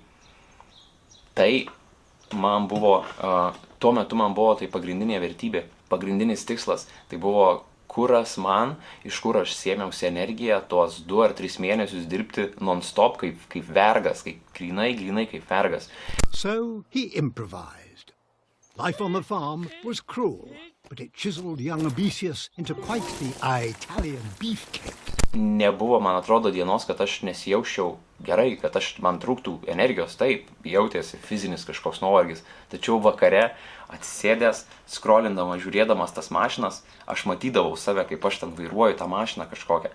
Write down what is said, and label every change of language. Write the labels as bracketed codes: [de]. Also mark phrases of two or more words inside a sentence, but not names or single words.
[lt] Tai man buvo, tuo metu man buvo tai pagrindinė vertybė, pagrindinis tikslas. Tai buvo kuras man, iš kur aš sėmiausi energiją tuos 2 ar 3 mėnesius dirbti non-stop kaip vergas, kaip grinai kaip vergas. [en] So he improvised. Life on the farm was cruel, but it chiseled young Abesius into quite the Italian beefcake. [lt] Nebuvo, man atrodo, dienos, kad aš nesijausčiau gerai, kad man trūktų energijos, taip, jautėsi fizinis kažkoks nuovargis. Tačiau vakare atsisėdęs, scrollindamas, žiūrėdamas tas mašinas, aš matydavau save, kaip aš ten vairuoju tą mašiną kažkokią.